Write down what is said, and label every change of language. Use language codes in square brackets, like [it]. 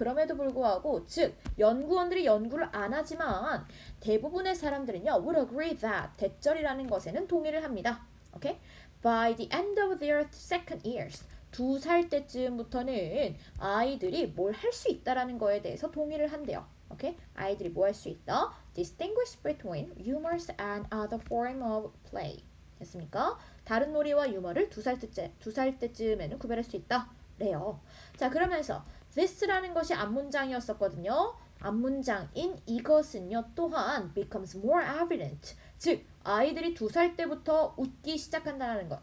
[ko] 그럼에도 불구하고 즉 연구원들이 연구를 안 하지만 대부분의 사람들은요 would agree that 대절이라는 것에는 동의를 합니다. 오케이? By the end of their second years 2살 때쯤부터는 아이들이 뭘 할 수 있다라는 거에 대해서 동의를 한대요. 오케이? 아이들이 뭐 할 수 있다? [en] Distinguish between humors and other form of play. [ko] 됐습니까? 다른 놀이와 유머를 2살 때쯤에는 구별할 수 있다. 래요. 자, 그러면서 this라는 것이 앞문장이었었거든요. 앞문장인 이것은요 또한 becomes more evident. 즉 아이들이 2살 때부터 웃기 시작한다는 것.